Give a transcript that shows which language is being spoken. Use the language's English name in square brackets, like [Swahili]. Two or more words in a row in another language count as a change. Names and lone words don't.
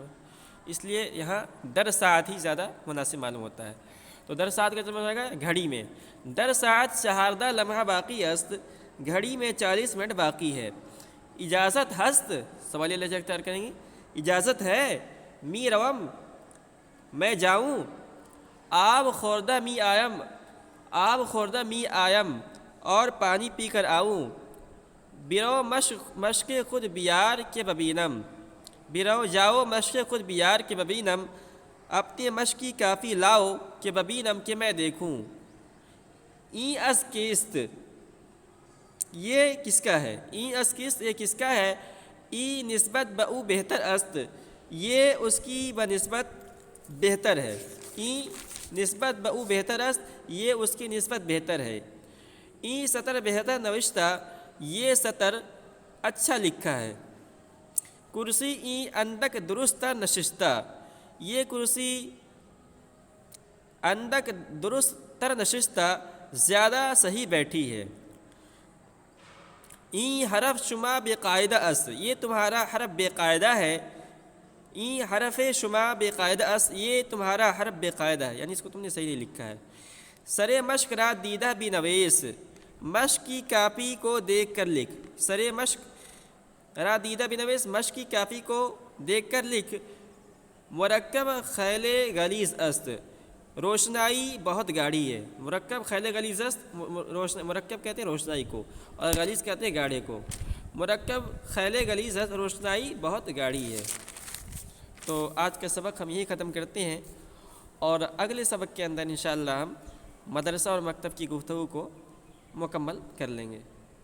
[Urdu] اس لیے یہاں 10 ساعت ہی زیادہ مناسب معلوم ہوتا ہے، تو 10 ساعت کا ترجمہ ہوگا گھڑی میں، 10 [Persian] ساعت 14 لمحہ باقی است، [Urdu] گھڑی میں 40 منٹ باقی ہے، [Persian] اجازت ہست، [Urdu] سوالیہ لہجہ اختیار کریں گے، اجازت ہے، [Persian] می روم [Urdu] میں جاؤں، [Persian] آب خوردہ می آیم، آب خوردہ می آیم، [Urdu] اور پانی پی کر آؤں، [Persian] برو مشق خود بیار کے ببینم، برو جاؤ مشق خود بیار کے ببینم، [Urdu] اپنے مشق کی کافی لاؤ کہ [Persian] ببینم [Urdu] کہ میں دیکھوں، [Persian] این از کیست، [Urdu] یہ کس کا ہے، [Persian] این از کیست [Urdu] یہ کس کا ہے، [Persian] ای نسبت بہ بہتر است، [Urdu] یہ اس کی بنسبت بہتر ہے، [Persian] ای نسبت بہ بہتر است، [Urdu] یہ اس کی نسبت بہتر ہے، [Persian] ای سطر بہتر نوشتہ، [Urdu] یہ سطر اچھا لکھا ہے، [Persian] کرسی ای اندک درست نشستہ، [Urdu] یہ کرسی [Persian] اندک درست تر نشستہ [Urdu] زیادہ صحیح بیٹھی ہے، [Persian] این حرف شما بے قاعدہ است، [Urdu] یہ تمہارا حرف بے قاعدہ ہے، [Persian] این حرف شما بے قاعدہ است، [Urdu] یہ تمہارا حرف بے قاعدہ ہے، یعنی اس کو تم نے صحیح نہیں لکھا ہے، [Persian] سر مشق را دیدہ بھی نویس، [Urdu] مشق کی کاپی کو دیکھ کر لکھ، [Persian] سر مشق را دیدہ بھی نویس، [Urdu] مشق کی کاپی کو دیکھ کر لکھ، [Persian] مرکب خیل غلیظ است، [Urdu] روشنائی بہت گاڑی ہے، [Persian] مرکب خیل غلیظ است، [Urdu] مرکب کہتے ہیں روشنائی کو اور غلیظ کہتے ہیں گاڑے کو، [Persian] مرکب خیل غلیظ است، [Urdu] روشنائی بہت گاڑی ہے۔ تو آج کا سبق ہم یہی ختم کرتے ہیں، اور اگلے سبق کے اندر انشاءاللہ ہم مدرسہ اور مکتب کی گفتگو کو مکمل کر لیں گے۔